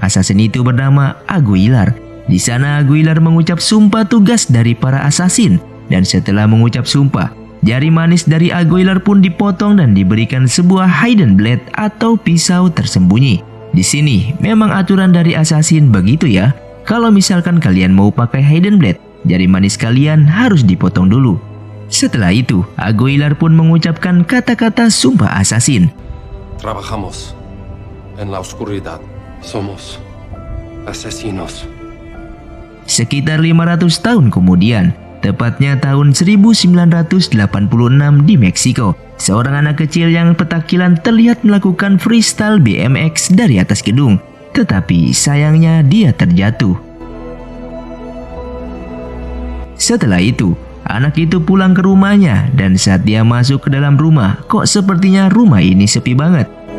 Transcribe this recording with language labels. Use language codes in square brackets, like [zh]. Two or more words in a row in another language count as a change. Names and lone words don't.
[id] Asasin itu bernama Aguilar. Di sana Aguilar mengucap sumpah tugas dari para asasin, dan setelah mengucap sumpah, jari manis dari Aguilar pun dipotong dan diberikan sebuah [en] hidden blade [id] atau pisau tersembunyi. Di sini memang aturan dari assassin begitu ya. Kalau misalkan kalian mau pakai [en] hidden blade, [id] jari manis kalian harus dipotong dulu. Setelah itu, Aguilar pun mengucapkan kata-kata sumpah assassin. [es] Trabajamos en la oscuridad. Somos asesinos. [id] Sekitar 500 tahun kemudian, tepatnya tahun 1986 di Meksiko, seorang anak kecil yang petakilan terlihat melakukan freestyle BMX dari atas gedung. Tetapi sayangnya dia terjatuh. Setelah itu, anak itu pulang ke rumahnya dan saat dia masuk ke dalam rumah, kok sepertinya rumah ini sepi banget.